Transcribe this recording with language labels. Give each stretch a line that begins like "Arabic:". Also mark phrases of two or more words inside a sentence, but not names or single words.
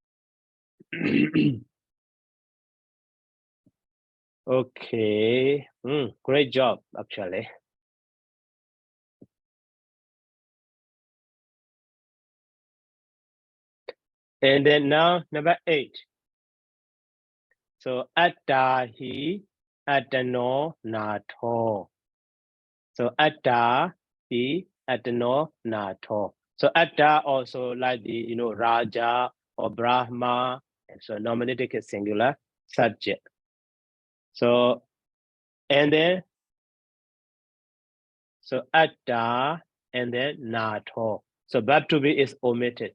English: Okay, great job actually. And then now number 8.
Pali: So attahi atano nato. So attahi atano nato.
English: So atta also like the Raja or Brahma, and so nominative is singular subject. So and then so atta and then nato. So verb to be is omitted.